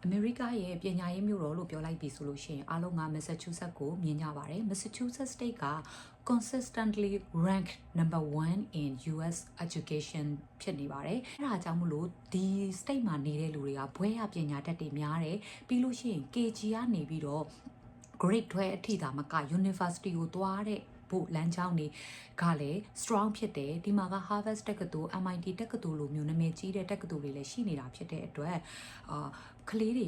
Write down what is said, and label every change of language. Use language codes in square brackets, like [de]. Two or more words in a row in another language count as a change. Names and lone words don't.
[my] အမေရိကရဲ့ပညာရေးမြို့တော်လို့ပြောလိုက်ပြီဆိုလို့ရှိရင်အားလုံးက Massachusetts ကိုမြင်ကြပါတယ် Massachusetts state က [en] consistently ranked number 1 in US education [my] ဖြစ်နေပါတယ်အဲဒါကြောင့်မလို့ဒီ state မှာနေတဲ့လူတွေကဘွဲရပညာတတ်တွေများတယ်ပြီးလို့ရှိရင် KG ကနေပြီးတော့ grade 12အထိသာမက university ကိုသွားတဲ့ဖို့လမ်းကြောင်းတွေကလည်း strong ဖြစ်တယ်ဒီမှာက Harvard တက္ကသိုလ် MIT တက္ကသိုလ်လိုမျိုးနာမည်ကြီးတဲ့တက္ကသိုလ်တွေလည်းရှိနေတာဖြစ်တဲ့အတွက်ကလေးတွေ